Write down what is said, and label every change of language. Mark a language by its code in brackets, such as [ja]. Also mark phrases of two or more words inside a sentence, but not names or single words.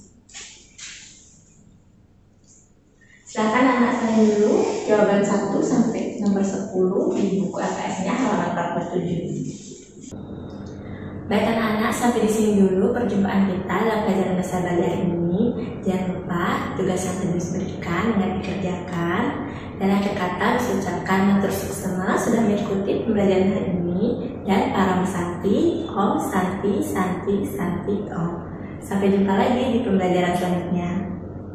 [id] Silakan anak saya dulu jawaban 1 sampai nomor 10 di buku LKS-nya halaman 47. Baik anak-anak, sampai di sini dulu perjumpaan kita dalam pelajaran bahasa Bali hari ini. Jangan lupa tugas yang telah diberikan dengan dikerjakan. Dan akhir kata diucapkan [ban] matur suksema [id] sudah mengikuti pembelajaran hari ini. [sa] Dan para santi, om, santi, santi, santi, om. [id] Sampai jumpa lagi di pembelajaran selanjutnya.